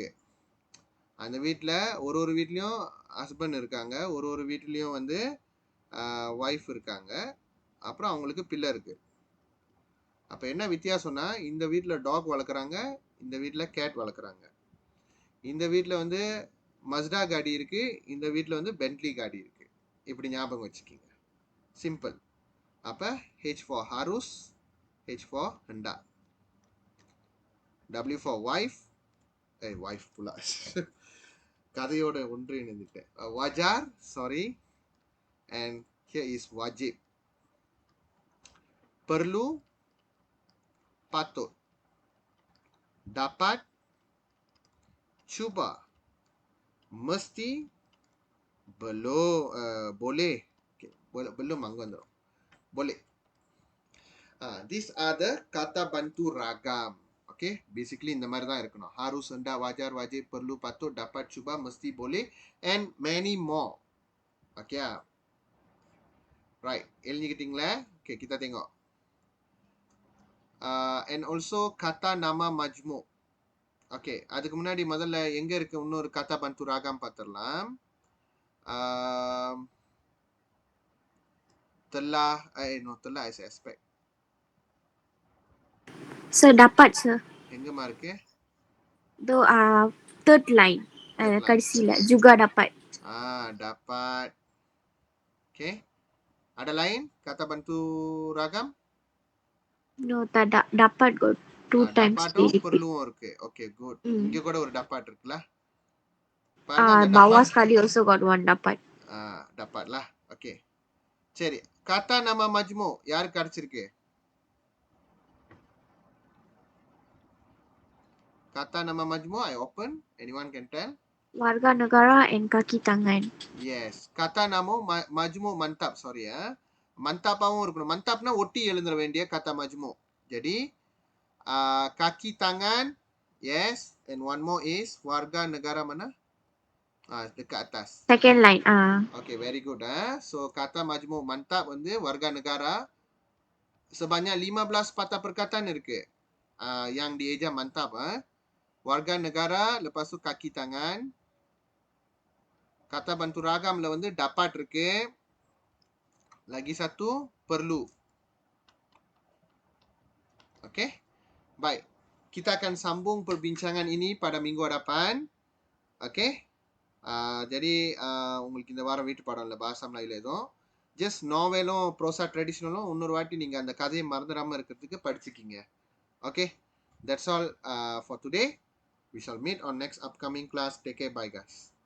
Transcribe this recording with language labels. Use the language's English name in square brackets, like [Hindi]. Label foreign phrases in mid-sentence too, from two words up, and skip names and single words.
[Tamil] அந்த வீட்டில் ஒரு வீட்லேயும் ஹஸ்பண்ட் இருக்காங்க, ஒரு வீட்லேயும் வந்து ஒய்ஃப் இருக்காங்க, அப்புறம் அவங்களுக்கு பிள்ளை இருக்கு. அப்போ என்ன வித்தியாசம்னா, இந்த வீட்டில் டாக் வளர்க்குறாங்க, இந்த வீட்டில் கேட் வளர்க்குறாங்க. இந்த வீட்டில் வந்து மஸ்டா காடி இருக்கு, இந்த வீட்டில் வந்து பென்ட்லி காடி இருக்கு. இப்படி ஞாபகம் வச்சுக்கிங்க. சிம்பிள். [English] அப்போ H for harus, H for hendak, W for wife, wife pula. [Tamil] கதையோட ஒன்று இணைந்துட்டேன். [Malay] wajar, [English] sorry, and here is wajib. [Malay] Perlu, patut. Dapat, cuba. Mesti, boleh. [Tamil] Okay, belum அங்க வந்துடும். [Malay] Boleh. [English] These are the [Malay] kata bantu ragam. [English] Okay, basically [Tamil] இந்த மாதிரி தான் இருக்கணும். [Malay] Harus, hendak, wajar, wajib, perlu, patut, dapat, cuba, mesti, boleh, [English] and many more. Okay, right. எழுதிக்கிட்டீங்களா? [Malay] Okay, kita tengok. [English] And also [Malay] kata nama majmuk. [Tamil] Okay, அதுக்கு முன்னாடி முதல்ல எங்க இருக்கு இன்னொரு [Malay] kata bantu ragam [Tamil] பார்த்துடலாம். [Malay] Telah, telah [English] is aspect. Sir, [Malay] dapat sir. [Tamil] எங்கம்மா இருக்கு? [Malay] Itu [English] third line. [Malay] Kadisil juga dapat. Dapat. Okay. Ada lain kata bantu ragam? [English] No, [Malay] tak dapat [English] got 2 times. [Malay] Dapat perluவும் [Tamil] இருக்கு. [English] Okay, good. [Tamil] இங்க கூட ஒரு dapat இருக்குல்ல. [Malay] Bawah sekali [English] also got 1 [Malay] dapat. dapat lah. Okay. சரி, kata nama majmuk [Tamil] யாருக்கு கிடைச்சிருக்கு? [Malay] Kata nama majmuk, [English] I open. Anyone can tell? [Malay] Warga negara and kaki tangan. Yes. Kata nama majmuk mantap, sorry [Tamil] மந்தாப்பாவும் இருக்கணும். மந்தாப்னா ஒட்டி எழுந்துட வேண்டிய [Malay] kata majmuk. jadi kaki tangan, [English] yes, and one more is [Malay] warga negara mana? Dekat atas. [English] Second line. Okay, very good. [Malay] So kata majmuk mantap வந்து warga negara. Sebanyak 15 patah perkataan இருக்கு yang dieja mantap. Warga negara, lepas tu kaki tangan. Kata bantu ragamல [Tamil] வந்து dapat இருக்கு. [Malay] Lagi satu perlu. Okay, baik. Kita akan sambung perbincangan ini pada minggu hadapan. [Tamil] Okay. jadi உங்களுக்கு இந்த வாரம் வீட்டு பாடம் இல்லை, பாசம் இல்லை எதுவும். ஜஸ்ட் நாவலும் [Malay] prosa tradisional [Tamil] இன்னொரு வாட்டி நீங்கள் அந்த கதையை மறந்துடாமல் இருக்கிறதுக்கு படிச்சுக்கிங்க. [English] ஓகே, That's all for today. We shall meet on next upcoming class. Take care. Bye guys.